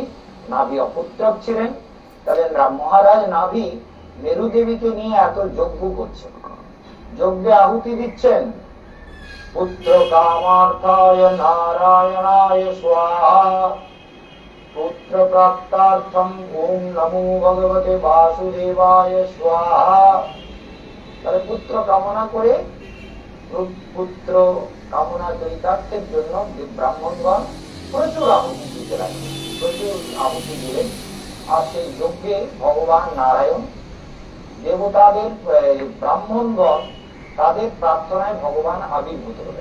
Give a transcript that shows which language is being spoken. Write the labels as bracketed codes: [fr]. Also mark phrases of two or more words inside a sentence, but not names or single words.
[bn] নাভি অপুত্র ছিলেন। তাহলে মহারাজ নাভি মেরু দেবীকে নিয়ে এত যজ্ঞ করছেন, যজ্ঞে আহুতি দিচ্ছেন। [sa] পুত্র কামার্থায় নারায়ণায় স্বাহা, পুত্র প্রাপ্তার্থম ওম নমো ভগবতে বাসুদেবায় স্বাহা। [bn] তাহলে পুত্র কামনা করে, পুত্র কামনা চরিতার্থের জন্য ব্রাহ্মণগণ প্রচুর আহুতি দিতে লাগলেন, প্রচুর আহুতি দিলেন। আর সেই যজ্ঞে ভগবান নারায়ণ, দেবতাদের ব্রাহ্মণগণ তাদের প্রার্থনায় ভগবান আবির্ভূত হলেন।